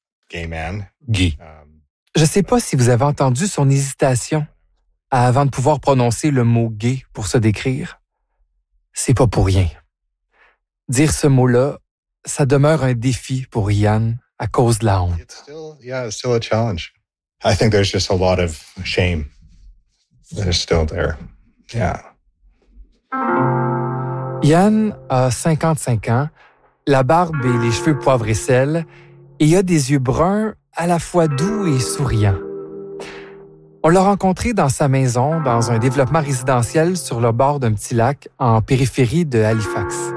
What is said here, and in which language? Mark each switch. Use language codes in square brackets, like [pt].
[en] gay man. Gay. [fr] Je ne sais pas si vous avez entendu son hésitation avant de pouvoir prononcer le mot gay pour se décrire. C'est pas pour rien. Dire ce mot-là, ça demeure un défi pour Ian. À cause de la honte. [en] It's still, it's still a challenge. I think there's just a lot of shame that is still there. Yeah. [fr] Ian a 55 ans, la barbe et les cheveux poivre et sel, et a des yeux bruns à la fois doux et souriants. On l'a rencontré dans sa maison, dans un développement résidentiel sur le bord d'un petit lac en périphérie de Halifax.